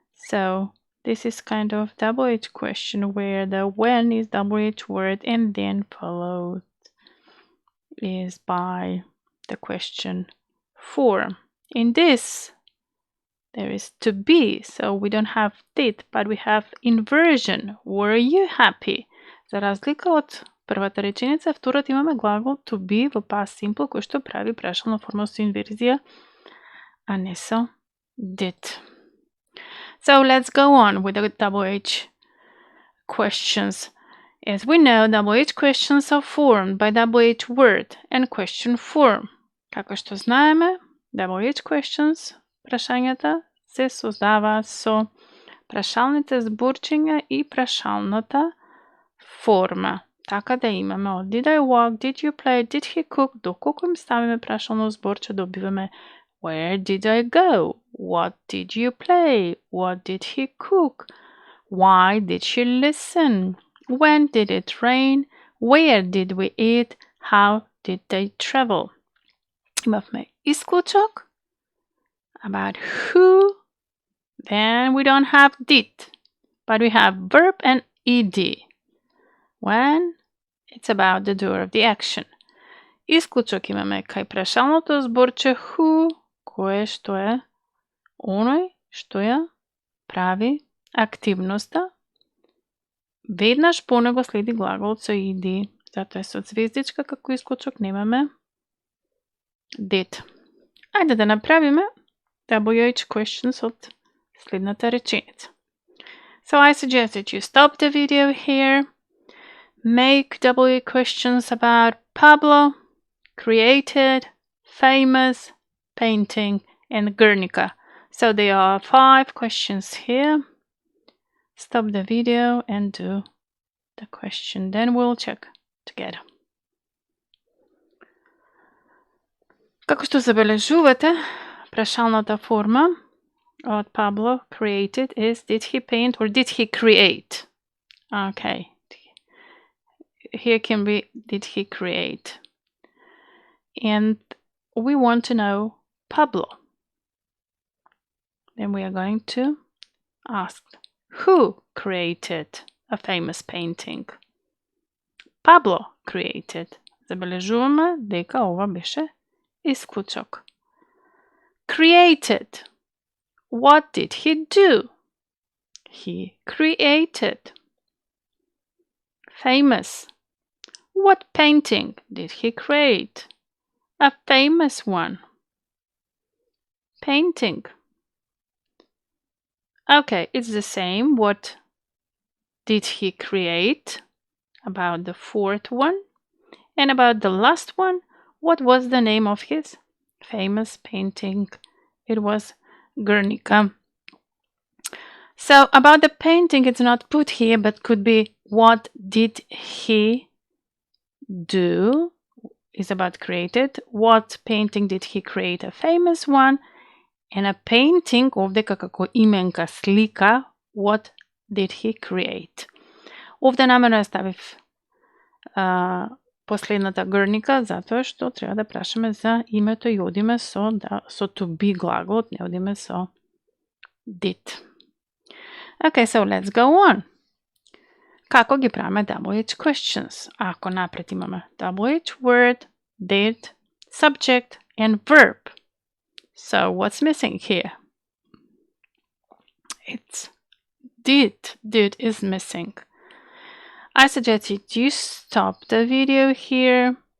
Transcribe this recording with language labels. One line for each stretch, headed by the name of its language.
English: So this is kind of double-H question where the when is double-H word and then followed is by the question form. In this, there is to be, so we don't have did, but we have inversion. Were you happy?
Macedonian: За разлика од првата реченица, втората имаме глагол to be во past simple, кој што прави прашална форма со инверзија, а не со did.
English: So let's go on with the double-H questions. As we know, double-H questions are formed by double-H word and question form.
Macedonian: Како што знаеме, double-H questions, прашањата, се создава со прашалните зборчиња и прашалната форма. Така да имаме од
English: did I walk, did you play, did he cook,
Macedonian: доколку им ставиме прашално зборче, добиваме
English: where did I go, what did you play, what did he cook, why did she listen, when did it rain, where did we eat, how did they travel.
Macedonian: Имавме исклучок
English: about who, then we don't have did, but we have verb and ed. When it's about the doer of the action.
Macedonian: Исклучок имаме кај прашалното зборче who, кое што е оној што ја прави активноста. Веднаш по него следи глаголот со ed, затоа е со звездичка како исклучок, немаме did. Ајде да направиме double-H questions од следната реченица.
English: So I suggest that you stop the video here, make double-H questions about Pablo, created, famous, painting, and Guernica. So there are 5 questions here. Stop the video and do the question. Then we'll check together.
Macedonian: Како што забележувате, прашалната форма од
English: Pablo, created, is did he paint or did he create? Okay. Here can be did he create? And we want to know Pablo. Then we are going to ask who created a famous painting? Pablo created.
Macedonian: Забележуваме дека ова беше исклучок.
English: Created. What did he do? He created. Famous. What painting did he create? A famous one. Painting. Okay, it's the same. What did he create? About the fourth one. And about the last one, what was the name of his famous painting? It was Guernica. So about the painting, it's not put here, but could be what did he do? Is about created. What painting did he create? A famous one. And a painting,
Macedonian: овде како именка слика,
English: what did he create?
Macedonian: Овде намерно ја ставив последната Guernica, затоа што треба да прашаме за името и одиме со to be глаголот, не одиме со did.
English: Okay, so let's go on.
Macedonian: Како ги правиме
English: double-H questions?
Macedonian: Ако напред имаме
English: double-H word, did, subject, and verb. So what's missing here? It's did. Did is missing. I suggest that you stop the video here.